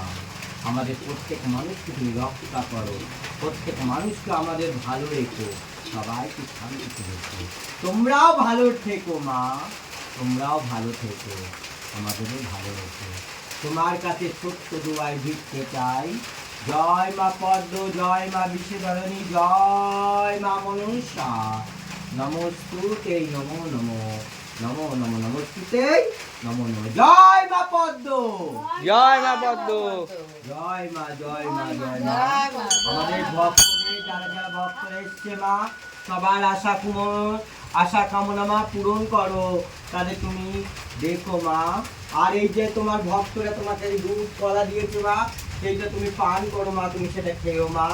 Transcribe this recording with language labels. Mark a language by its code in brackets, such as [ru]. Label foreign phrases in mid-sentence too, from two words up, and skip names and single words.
[bn] আমাদের প্রত্যেক মানুষকে তুমি রক্ষা করো, প্রত্যেক মানুষকে আমাদের ভালো রেখো, সবাইকে শান্তিতে রেখো, তোমরাও ভালো থেকো মা, তোমরাও ভালো থেকো, আমাদেরও ভালো রেখো। তোমার কাছে ছোট্ট দুয়ায় ভিক্ষে চাই। জয় মা পদ্ম, জয় মা বিশ্বধরণী, জয় মা মনসা, [sa] नमस्तुते नमो नमो नमो नमो नमस्तुते नमो नमो। [bn] জয় মা পদ্ম, জয় মা পদ্ম, জয় মা, জয় মা, জয় মা। আমাদের ভক্তদের যারা যারা ভক্তরা এসছে মা, সবার আশা কামনা মা পূরণ করো, তাদের তুমি দেখো মা। আর এই যে তোমার ভক্তরা তোমাকে দুধ কলা দিয়েছে মা, সেইটা তুমি পান করো মা, তুমি সেটা খেও মা।